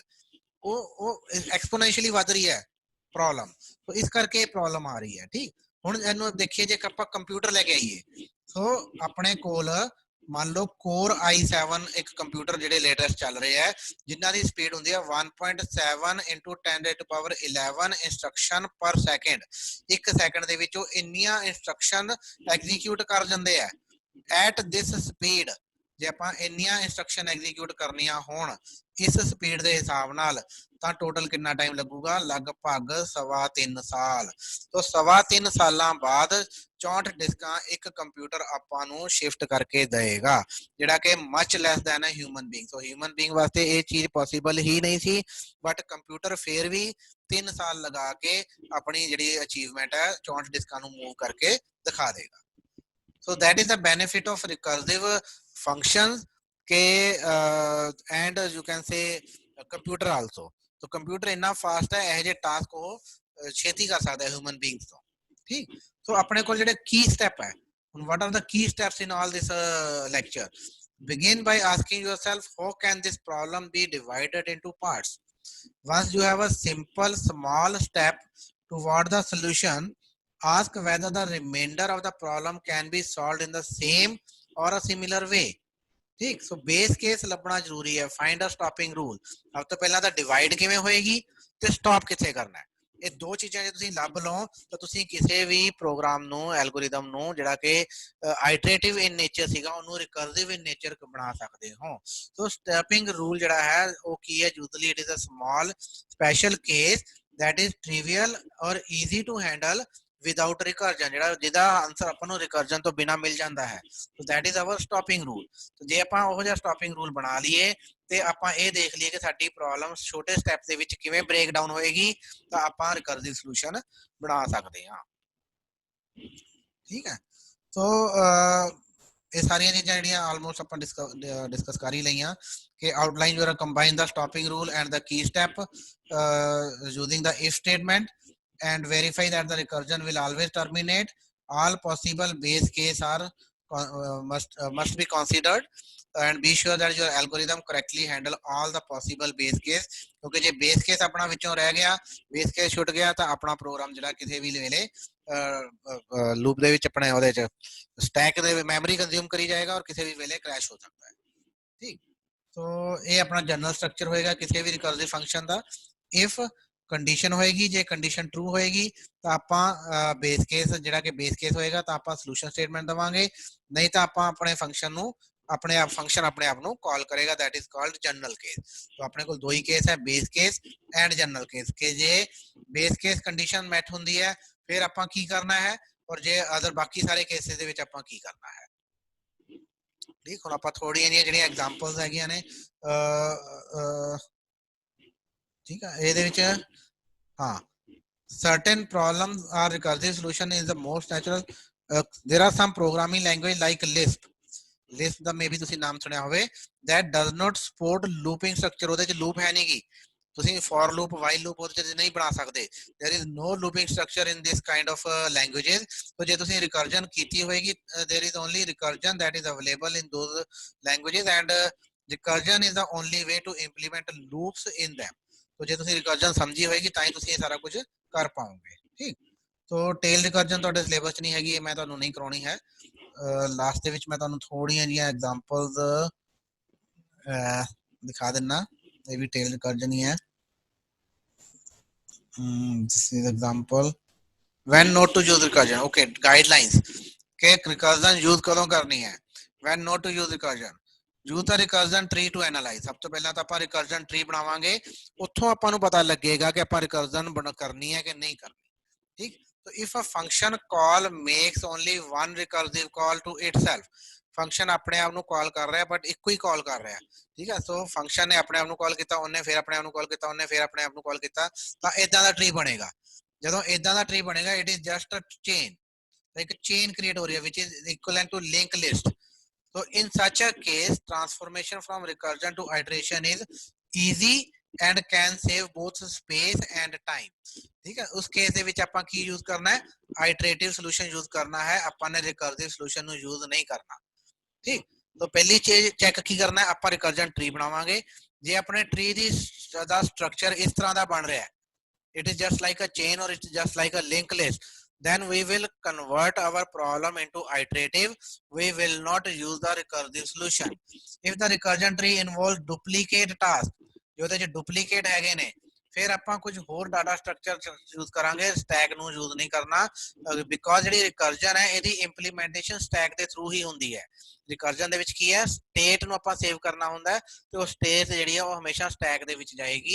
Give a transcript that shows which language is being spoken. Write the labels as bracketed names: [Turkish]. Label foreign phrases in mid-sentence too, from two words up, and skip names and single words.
[Punjabi] ਉਹ ਐਕਸਪੋਨੈਂਸ਼ੀਅਲੀ ਵੱਧ ਰਹੀ ਹੈ ਪ੍ਰੋਬਲਮ, ਸੋ ਇਸ ਕਰਕੇ ਇਹ ਪ੍ਰੋਬਲਮ ਆ ਰਹੀ ਹੈ। ਠੀਕ, ਹੁਣ ਇਹਨੂੰ ਦੇਖੀਏ ਜੇ ਆਪਾਂ ਕੰਪਿਊਟਰ ਲੈ ਕੇ ਆਈਏ। ਸੋ ਆਪਣੇ ਕੋਲ ਮੰਨ ਲਓ Core i7 ਇੱਕ ਕੰਪਿਊਟਰ ਜਿਹੜੇ ਲੇਟੈਸਟ ਚੱਲ ਰਹੇ ਹੈ, ਜਿਨ੍ਹਾਂ ਦੀ ਸਪੀਡ ਹੁੰਦੀ ਹੈ 1.7 [English] into 10 raised to power 11 instruction per second. [Punjabi] ਇੱਕ ਸੈਕਿੰਡ ਦੇ ਵਿੱਚ ਉਹ ਇੰਨੀਆਂ ਇੰਸਟਰਕਸ਼ਨ ਐਗਜ਼ੀਕਿਊਟ ਕਰ ਜਾਂਦੇ ਆ। [English] at this speed [Punjabi] ਜੇ ਆਪਾਂ ਇੰਨੀਆਂ ਇੰਸਟਰਕਸ਼ਨ ਐਗਜ਼ੀਕਿਊਟ ਕਰਨੀਆਂ ਹੋਣ ਇਸ ਸਪੀਡ ਦੇ ਹਿਸਾਬ ਨਾਲ ਤਾਂ ਟੋਟਲ ਕਿੰਨਾ ਟਾਈਮ ਲੱਗੂਗਾ? ਲਗਭਗ 3.25 ਸਾਲ। ਤੋਂ 3.25 ਸਾਲਾਂ ਬਾਅਦ 64 ਡਿਸਕਾਂ ਇੱਕ ਕੰਪਿਊਟਰ ਆਪਾਂ ਨੂੰ ਸ਼ਿਫਟ ਕਰਕੇ ਦੇਗਾ, ਜਿਹੜਾ ਕਿ [English] much less than a human being. [Punjabi] ਸੋ [English] human being [Punjabi] ਵਾਸਤੇ ਇਹ ਚੀਜ਼ ਪੋਸੀਬਲ ਹੀ ਨਹੀਂ ਸੀ, [English] but computer [Punjabi] ਫੇਰ ਵੀ 3 ਸਾਲ ਲਗਾ ਕੇ ਆਪਣੀ ਜਿਹੜੀ ਅਚੀਵਮੈਂਟ ਹੈ 64 ਡਿਸਕਾਂ ਨੂੰ ਮੂਵ ਕਰਕੇ ਦਿਖਾ ਦੇਗਾ। [English] So that is the benefit of recursive functions के and you can say computer also। [Punjabi] ਤੋ ਕੰਪਿਊਟਰ ਇੰਨਾ ਫਾਸਟ ਹੈ ਇਹ ਜੇ टास्क ਉਹ ਛੇਤੀ ਕਰ ਸਕਦਾ ਹੈ [English] human beings [Punjabi] ਤੋਂ। [Hindi] ठीक, so अपने को ਜਿਹੜੇ की step है, [English] what are the key steps in all this lecture? Begin by asking yourself how can this problem be divided into parts? Once you have a simple small step toward the solution, ask whether the remainder of the problem can be solved in the same or a similar way। ठीक, so base case [Punjabi] ਲੱਭਣਾ ਜ਼ਰੂਰੀ ਹੈ। [English] find a stopping rule। [Punjabi] ਸਭ ਤੋਂ ਪਹਿਲਾਂ ਤਾਂ ਡਿਵਾਈਡ ਕਿਵੇਂ ਹੋਏਗੀ ਤੇ ਸਟਾਪ ਕਿੱਥੇ ਕਰਨਾ ਹੈ। ਇਹ ਦੋ ਚੀਜ਼ਾਂ ਜੇ ਤੁਸੀਂ ਲੱਭ ਲਓ ਤਾਂ ਤੁਸੀਂ ਕਿਸੇ ਵੀ ਪ੍ਰੋਗਰਾਮ ਨੂੰ ਐਲਗੋਰਿਦਮ ਨੂੰ ਜਿਹੜਾ ਕਿ [English] iterative in nature [Punjabi] ਸੀਗਾ ਉਹਨੂੰ [English] recursive in nature [Punjabi] ਬਣਾ ਸਕਦੇ ਹੋ। [English] so stepping rule [Punjabi] ਜਿਹੜਾ ਹੈ ਉਹ ਕੀ ਹੈ? [English] usually it is a small special case that is trivial or easy to handle without recursion, [Punjabi] ਜਿਹੜਾ ਜਿਹਦਾ ਆਨਸਰ ਆਪਾਂ ਨੂੰ ਰਿਕਰਜਨ ਤੋਂ ਬਿਨਾ ਮਿਲ ਜਾਂਦਾ ਹੈ। [English] so that is our stopping rule। [Punjabi] ਤੇ ਜੇ ਆਪਾਂ ਉਹ ਜਿਹਾ ਸਟਾਪਿੰਗ ਰੂਲ ਬਣਾ ਲਈਏ ਤੇ ਆਪਾਂ ਇਹ ਦੇਖ ਲਈਏ ਕਿ ਸਾਡੀ ਪ੍ਰੋਬਲਮ ਛੋਟੇ ਸਟੈਪ ਦੇ ਵਿੱਚ ਕਿਵੇਂ [English] break down [Punjabi] ਹੋਏਗੀ ਤਾਂ ਆਪਾਂ [English] recursive solution [Punjabi] ਬਣਾ ਸਕਦੇ ਹਾਂ। ਠੀਕ ਹੈ, ਸੋ ਇਹ ਸਾਰੀਆਂ ਚੀਜ਼ਾਂ ਜਿਹੜੀਆਂ ਆਲਮੋਸਟ ਆਪਾਂ ਡਿਸਕਸ ਕਰ ਹੀ ਲਈਆਂ ਕਿ [English] outline your combine the stopping rule and the key step using the if statement and verify that the recursion will always terminate। all possible base case are must be considered and be sure that your algorithm correctly handle all the possible base case। [Punjabi] ਕਿਉਂਕਿ ਜੇ [English] base case [Punjabi] ਆਪਣਾ ਵਿੱਚੋਂ ਰਹਿ ਗਿਆ, [English] base case [Punjabi] ਛੁੱਟ ਗਿਆ ਤਾਂ ਆਪਣਾ ਪ੍ਰੋਗਰਾਮ ਜਿਹੜਾ ਕਿਸੇ ਵੀ ਵੇਲੇ ਲੂਪ ਦੇ ਵਿੱਚ ਆਪਣੇ ਉਹਦੇ ਚ ਸਟੈਕ ਦੇ [English] memory consume [Punjabi] ਕਰੀ ਜਾਏਗਾ ਔਰ ਕਿਸੇ ਵੀ ਵੇਲੇ ਕ੍ਰੈਸ਼ ਹੋ ਸਕਦਾ ਹੈ। ਠੀਕ, ਸੋ ਇਹ ਆਪਣਾ [English] general structure [Punjabi] ਹੋਏਗਾ ਕਿਸੇ ਵੀ [English] recursive function [Punjabi] ਦਾ। [English] if condition [Punjabi] ਹੋਏਗੀ, ਜੇ [English] condition true [Punjabi] ਹੋਏਗੀ ਤਾਂ ਆਪਾਂ [English] base case [Punjabi] ਜਿਹੜਾ ਕਿ [English] base case [Punjabi] ਹੋਏਗਾ ਤਾਂ ਆਪਾਂ [English] solution statement [Punjabi] ਦਵਾਂਗੇ, ਨਹੀਂ ਤਾਂ ਆਪਾਂ ਆਪਣੇ ਫੰਕਸ਼ਨ ਨੂੰ ਆਪਣੇ ਆਪ ਫੰਕਸ਼ਨ ਆਪਣੇ ਆਪ ਨੂੰ ਕਾਲ ਕਰੇਗਾ। that is called [English] general case. [Punjabi] तो ਆਪਣੇ ਕੋਲ ਦੋ ਹੀ ਕੇਸ ਹੈ, [English] base case and general case. [Punjabi] ਕਿ ਜੇ [English] base case condition met [Punjabi] ਹੁੰਦੀ ਹੈ ਫਿਰ ਆਪਾਂ ਕੀ ਕਰਨਾ ਹੈ ਔਰ ਜੇ ਅਦਰ ਬਾਕੀ ਸਾਰੇ ਕੇਸਿਸ ਦੇ ਵਿੱਚ ਆਪਾਂ ਕੀ ਕਰਨਾ ਹੈ। ਠੀਕ, ਹੁਣ ਆਪਾਂ ਥੋੜੀਆਂ ਜਿਹੀਆਂ ਜਿਹੜੀਆਂ ਐਗਜ਼ਾਮਪਲਸ ਹੈਗੀਆਂ ਨੇ ਠੀਕ ਹੈ ਇਹਦੇ ਵਿੱਚ ਹਾਂ [English] certain problems are recursive solution is the most natural। there are some programming language like Lisp [Punjabi] ਦਾ ਮੇਬੀ ਤੁਸੀਂ ਨਾਮ ਸੁਣਿਆ ਹੋਵੇ, [English] that does not support looping structure। [Punjabi] ਉਹਦੇ ਚ ਲੂਪ ਹੈ ਨਹੀਂਗੀ, ਤੁਸੀਂ [English] for loop while loop [Punjabi] ਉਹਦੇ ਚ ਨਹੀਂ ਬਣਾ ਸਕਦੇ। [English] there is no looping structure in this kind of languages। so [Punjabi] ਜੇ ਤੁਸੀਂ [English] recursion [Punjabi] ਕੀਤੀ ਹੋਏਗੀ [English] there is only recursion that is available in those languages and recursion is the only way to implement loops in them। [Punjabi] so ਜੇ ਤੁਸੀਂ recursion ਸਮਝੀ ਹੋਏਗੀ ਤਾਂ ਹੀ ਤੁਸੀਂ ਇਹ ਸਾਰਾ ਕੁਝ ਕਰ ਪਾਓਗੇ। ਠੀਕ, ਸੋ [English] tail recursion [Punjabi] ਤੁਹਾਡੇ ਸਿਲੇਬਸ ਚ ਨਹੀਂ ਹੈਗੀ, ਇਹ ਮੈਂ ਤੁਹਾਨੂੰ ਨਹੀਂ ਕਰਾਉਣੀ ਹੈ। ਲਾਸਟ ਦੇ ਵਿੱਚ ਮੈਂ ਤੁਹਾਨੂੰ ਥੋੜੀਆਂ ਜਿਹੀਆਂ ਐਗਜ਼ਾਮਪਲਸ ਦਿਖਾ ਦਿੰਨਾ, ਇਹ ਵੀ [English] tail recursion [Punjabi] ਹੀ ਹੈ। [English] this is example when not to use recursion। okay, guidelines [Punjabi] ਕਿ [English] recursion use [Punjabi] ਕਦੋਂ ਕਰਨੀ ਹੈ। [English] when not to use recursion, use the recursion tree to analyze। [Punjabi] ਸਭ ਤੋਂ ਪਹਿਲਾਂ ਤਾਂ ਆਪਾਂ [English] recursion tree [Punjabi] ਬਣਾਵਾਂਗੇ, ਉੱਥੋਂ ਆਪਾਂ ਨੂੰ ਪਤਾ ਲੱਗੇਗਾ ਕਿ ਆਪਾਂ recursion ਕਰਨੀ ਹੈ ਕਿ ਨਹੀਂ ਕਰਨੀ। ਠੀਕ, [English] so if a function call makes only one recursive call to itself, [Punjabi] ਫੰਕਸ਼ਨ ਆਪਣੇ ਆਪ ਨੂੰ ਕਾਲ ਕਰ ਰਿਹਾ ਬਟ ਇੱਕੋ ਹੀ ਕਾਲ ਕਰ ਰਿਹਾ। ਠੀਕ ਹੈ, ਸੋ ਫੰਕਸ਼ਨ ਨੇ ਆਪਣੇ ਆਪ ਨੂੰ ਕਾਲ ਕੀਤਾ, ਉਹਨੇ ਫਿਰ ਆਪਣੇ ਆਪ ਨੂੰ ਕਾਲ ਕੀਤਾ, ਉਹਨੇ ਫਿਰ ਆਪਣੇ ਆਪ ਨੂੰ ਕਾਲ ਕੀਤਾ, ਤਾਂ ਇਦਾਂ ਦਾ ਟਰੀ ਬਣੇਗਾ। ਜਦੋਂ ਇਦਾਂ ਦਾ ਟਰੀ ਬਣੇਗਾ [English] it is just a chain, [Punjabi] ਇੱਕ ਚੇਨ ਕ੍ਰੀਏਟ ਹੋ ਰਹੀ ਹੈ [English] which is equivalent to linked list। so in such a case transformation from recursion to iteration is easy and can save both space and time। [Punjabi] ਠੀਕ ਹੈ, ਉਸ ਕੇਸ ਦੇ ਵਿੱਚ ਆਪਾਂ ਕੀ ਯੂਜ਼ ਕਰਨਾ ਹੈ, [English] iterative solution use [Punjabi] ਕਰਨਾ ਹੈ, ਆਪਾਂ ਨੇ [English] recursive solution [Punjabi] ਨੂੰ ਯੂਜ਼ ਨਹੀਂ ਕਰਨਾ। ਠੀਕ, ਤਾਂ ਪਹਿਲੀ ਚੀਜ਼ ਚੈੱਕ ਕੀ ਕਰਨਾ ਹੈ, ਆਪਾਂ [English] recursion tree [Punjabi] ਬਣਾਵਾਂਗੇ। ਜੇ ਆਪਣੇ ਟਰੀ ਦਾ ਸਟਰਕਚਰ ਇਸ ਤਰ੍ਹਾਂ ਦਾ ਬਣ ਰਿਹਾ ਹੈ, [English] it is just like a chain or it's just like a linked list, then we will convert our problem into iterative। we will not use the recursive solution। if the recursion tree involves duplicate task, [Punjabi] ਜੇ ਉਹਦੇ ਚ ਡੁਪਲੀਕੇਟ ਹੈਗੇ ਨੇ ਫਿਰ ਆਪਾਂ ਕੁਝ ਹੋਰ [English] data structure use [Punjabi] ਕਰਾਂਗੇ, ਸਟੈਕ ਨੂੰ ਯੂਜ਼ ਨਹੀਂ ਕਰਨਾ। ਬਿਕੋਜ਼ ਜਿਹੜੀ ਰਿਕਰਜਨ ਹੈ ਇਹਦੀ ਇੰਪਲੀਮੈਂਟੇਸ਼ਨ ਸਟੈਕ ਦੇ ਥਰੂ ਹੀ ਹੁੰਦੀ ਹੈ। ਰਿਕਰਜਨ ਦੇ ਵਿੱਚ ਕੀ ਹੈ, ਸਟੇਟ ਨੂੰ ਆਪਾਂ ਸੇਵ ਕਰਨਾ ਹੁੰਦਾ ਹੈ ਤੇ ਉਹ ਸਟੇਟ ਜਿਹੜੀ ਆ ਉਹ ਹਮੇਸ਼ਾ ਸਟੈਕ ਦੇ ਵਿੱਚ ਜਾਏਗੀ।